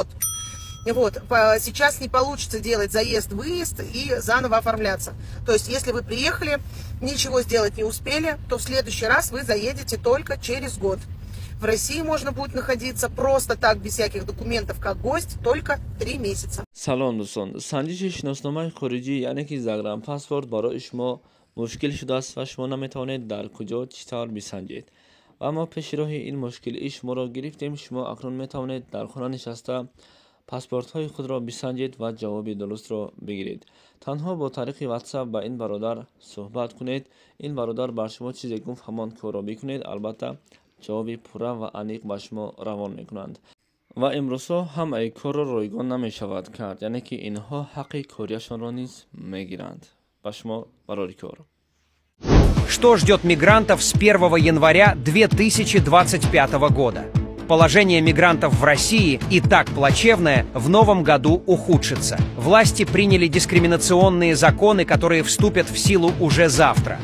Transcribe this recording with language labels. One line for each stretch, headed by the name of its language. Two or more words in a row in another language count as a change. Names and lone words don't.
Russian: Вот, сейчас не получится делать заезд-выезд и заново оформляться. То есть, если вы приехали, ничего сделать не успели, то в следующий раз вы заедете только через год. В России можно будет находиться просто так, без всяких документов, как гость, только 3 месяца.
Persian: سلام دوستان، سنجش شناسنامه خارجی یعنی که زگرم پاسپورت برای شما مشکل شده است و شما نمیتوانید در کجا چطور بسنجید. و اما پیش راه این مشکل شما را گرفتیم. شما اکنون میتوانید در خانه نشسته پاسپورت های خود را بسنجید و جواب درست را بگیرید. تنها با طریق واتساپ با این برادر صحبت کنید. این برادر بر شما چیزی گفت همان کار را بکنید. البته جواب پوره و عمیق به شما روان میکنند. و امروزها هم ای کار را رایگان نمی شود کرد، یعنی که اینها حق کاریشان را نیز میگیرند. به شما برای کار.
Russian: Что ждет мигрантов с 1 января 2025 года? Положение мигрантов в России, и так плачевное, в новом году ухудшится. Власти приняли дискриминационные законы, которые вступят в силу уже завтра.